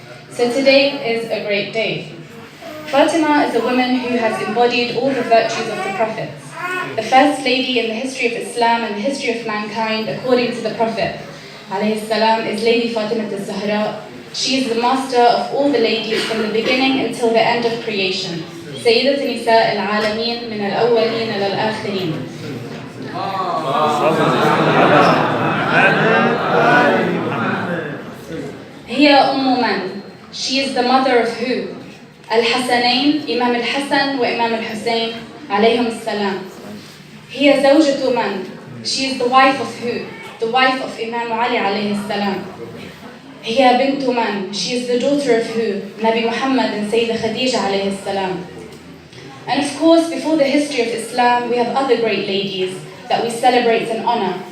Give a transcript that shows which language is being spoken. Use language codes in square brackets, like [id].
[en] So today is a great day. Fatima is a woman who has embodied all the virtues of the prophets. The first lady in the history of Islam and the history of mankind, according to the Prophet, [ar] عليه السلام, [en] is Lady Fatima al-Zahra. She is the master of all the ladies from the beginning until the end of creation. [ar] سيدة نساء العالمين من الأولين للآخرين. هي أم من? [en] She is the mother of who? [ar] الحسنين، إمام الحسن وإمام الحسين عليهم السلام. هي زوجة من? [en] She is the wife of who? The wife of Imam Ali [ar] عليه السلام. هي بنت من? [en] She is the daughter of who? Nabi Muhammad and Sayyida Khadija [ar] عليه السلام. [en] And of course, before the history of Islam, we have other great ladies that we celebrate and honor.